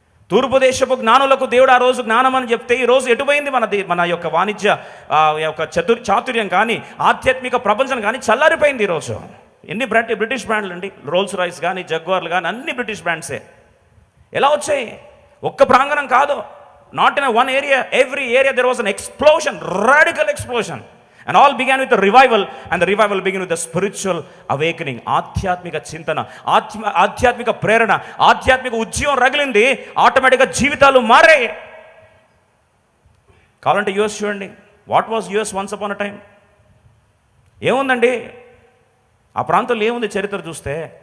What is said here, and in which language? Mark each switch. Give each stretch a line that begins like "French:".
Telugu: తూర్పు దేశపు జ్ఞానులకు దేవుడు ఆ రోజు జ్ఞానం అని చెప్తే ఈ రోజు ఎటుపోయింది మన యొక్క వాణిజ్య యొక్క చాతుర్యం కానీ ఆధ్యాత్మిక ప్రపంచం కానీ చల్లారిపోయింది ఈరోజు. ఎన్ని బ్రిటిష్ బ్రాండ్లు అండి, రోల్స్ రాయ్స్ కానీ జగ్వార్లు కానీ అన్ని బ్రిటిష్ బ్రాండ్సే. ఎలా వచ్చాయి? ఒక్క ప్రాంగణం కాదు,
English: Not in one area, every area there was an explosion, radical explosion. And all began with the revival, and the revival began with the spiritual awakening.
Telugu: ఆధ్యాత్మిక చింతన, ఆధ్యాత్మిక ప్రేరణ, ఆధ్యాత్మిక ఉద్యమం రగిలింది. ఆటోమేటిక్గా జీవితాలు మారాయి. కావాలంటే యుఎస్ చూడండి.
English: What was US once upon a time?
Telugu: ఏముందండి ఆ ప్రాంతంలో? ఏముంది చరిత్ర చూస్తే?